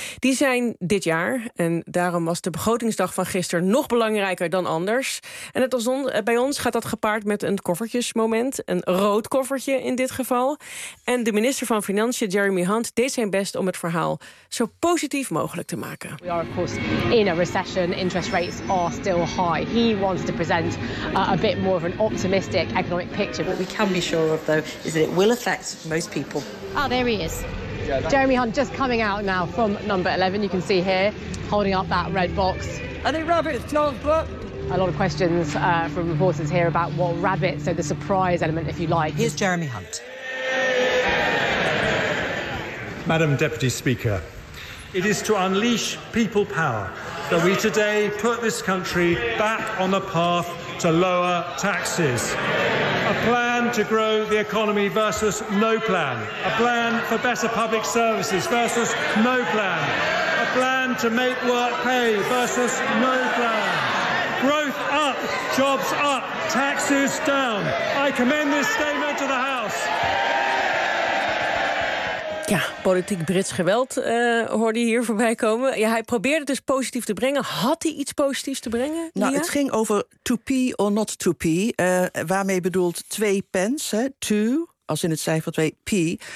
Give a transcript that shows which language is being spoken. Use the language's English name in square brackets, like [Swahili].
[Dutch] Die zijn dit jaar, en daarom was de begrotingsdag van gisteren nog belangrijker dan anders. En het bij ons gaat dat gepaard met een koffertjesmoment, een rood koffertje in dit geval. En de minister van Financiën, Jeremy Hunt, deed zijn best om het verhaal zo positief mogelijk te maken. [English] We are of course in a recession, interest rates are still high. He wants to present a bit more of an optimistic economic picture. What we can be sure of though is that it will affect most people. Oh, there he is. Jeremy Hunt just coming out now from number 11. You can see here, holding up that red box. Are they rabbits, Charles Brook? A lot of questions from reporters here about what rabbits, so the surprise element, if you like. Here's Jeremy Hunt. Madam Deputy Speaker, it is to unleash people power that we today put this country back on the path to lower taxes. A plan to grow the economy versus no plan. A plan for better public services versus no plan. A plan to make work pay versus no plan. Growth up, jobs up, taxes down. I commend this statement to the House. [Dutch] Ja, politiek Brits geweld hoorde je hier voorbij komen. Ja, hij probeerde het dus positief te brengen. Had hij iets positiefs te brengen, Lia? Nou, het ging over [English] to pee or not to pee. [Dutch] Waarmee bedoelt 2 pence, hè? 2, als in het cijfer 2, pee.